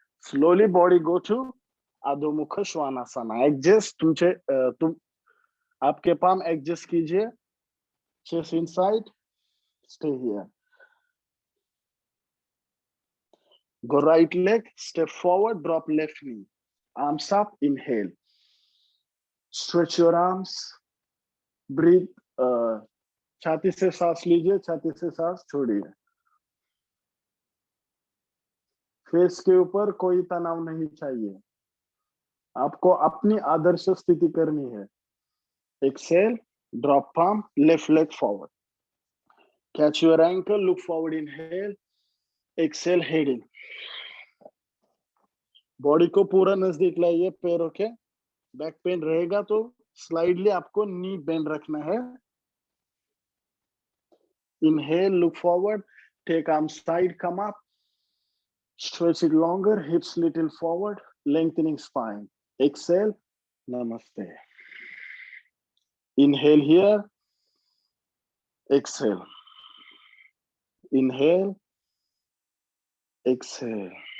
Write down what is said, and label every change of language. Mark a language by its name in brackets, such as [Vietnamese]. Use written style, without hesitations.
[English] Slowly body go to Adhomukha Shvanasana. [Hindi] Adjust तुम आपके palm adjust कीजिए। [English] Chest inside. Stay here. Go right leg. Step forward. Drop left knee. Arms up. Inhale. Stretch your arms. Breathe. [Hindi] छाती से सांस लीजिए, छाती से सांस छोड़िए। फेस के ऊपर कोई तनाव नहीं चाहिए। आपको अपनी आदर्श स्थिति करनी है। [English] Exhale, drop palm, left leg forward. Catch your ankle, look forward, inhale. Exhale, head in. [Hindi] Body को पूरा नजदीक लाइए पैरों के। बैक पेन रहेगा तो स्लाइडली आपको नी बेंड रखना है। [English] Inhale, look forward, take arm side, come up. Stretch it longer, hips little forward, lengthening spine. Exhale, namaste. Inhale here. Exhale. Inhale. Exhale.